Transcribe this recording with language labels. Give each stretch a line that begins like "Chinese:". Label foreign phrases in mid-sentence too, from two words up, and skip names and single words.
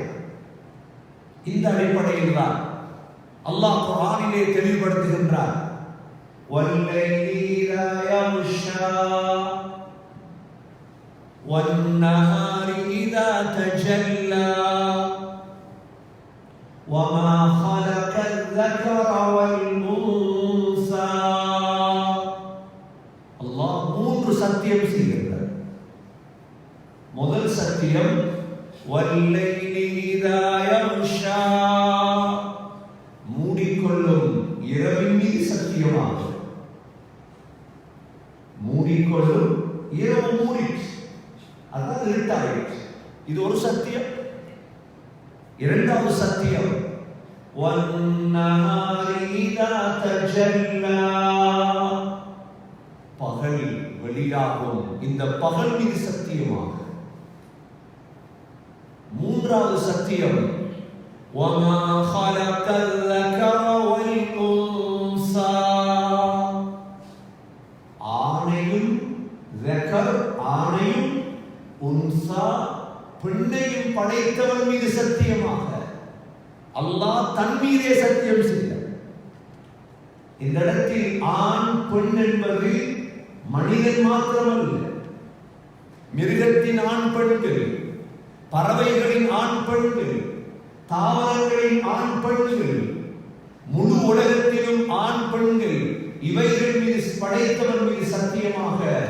Tamil: இந்த அடிப்படையில் தான் அல்லாஹ் குர்ஆனிலே தெளிவுபடுத்துகின்றார்.
Arabic: والليل إذا يغشى والنهار إذا تجلى وما خلق ذكر والأنثى.
Tamil: அல்லாஹ் 3 சத்தியம் செய்கிறார். முதல் சத்தியம்
Arabic: والليل إذا يغشى,
Tamil: மூடிக்கொள்ளும் இரவின் மீது சத்தியமாக. மூடிக்கொள்ளும் இரவு மூடிச்சு, அதான் இருட்டாயிடுச்சு. இது ஒரு சத்தியம். இரண்டாவது சத்தியம்
Arabic: والنهار إذا تجلى,
Tamil: பகல் வெளியாகும் இந்த பகல் மீது சத்தியமாக. மூன்றாவது சத்தியம்
Arabic: وَمَا خَلَقَ الذَّكَرَ وَالْأُنثَى,
Tamil: ஆணையும் ذكر ஆணையும் உன்சா பெண்ணையும் படைத்தவன் மீது சத்தியமாக. அல்லாஹ் தன் மீதே சத்தியம் செய்தார். இந்த இடத்தில் ஆண் பெண் என்பது மனிதன் மாத்திரமல்ல, மிருகத்தின் ஆண் பெண்கள், பறவைகளின் ஆண் பெண்கள், தாவரங்களின் ஆண் பெண்கள், முழு உலகத்திலும் ஆண் பெண்கள், இவைகள் மீது படைத்தவன் மீது சத்தியமாக.